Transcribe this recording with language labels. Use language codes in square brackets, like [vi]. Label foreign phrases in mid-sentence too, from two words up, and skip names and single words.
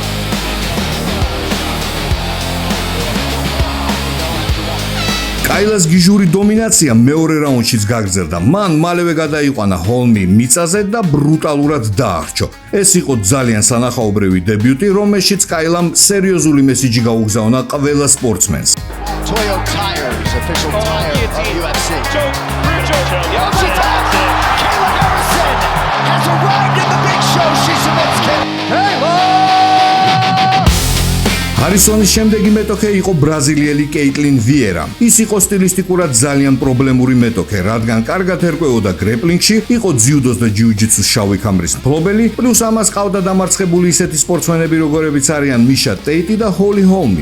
[ka] კაილას გიჟური დომინაცია მეორე რაუნდშიც გაგრძელდა. მან მალევე გადაიყვანა ჰოლმი მიწაზე და ბრუტალურად დაახრჩო. ეს იყო ძალიან სანახაობრივი დებიუტი, რომელშიც კაილამ სერიოზული მესიჯი გაუგზავნა ყველა სპორტსმენს. [en] Toyo Tires, official tire of UFC. Kayla Harrison has arrived in the big show. She submits Kayla. [ka] ჰარისონის შემდეგი მეტოქე იყო ბრაზილიელი კეიტლინ ვიერა. ის იყო სტილისტიკურად ძალიან პრობლემური მეტოქე, რადგან კარგად ერკვეოდა გრეპლინგში, იყო ძიუდოს და ჯიუ-ჯიტსუს შავი ქამრის მფლობელი, პლუს ამას ყავდა დამარცხებული ისეთი სპორტსმენები, როგორებიც არიან მიშა ტეიტი და ჰოლი ჰოლმი.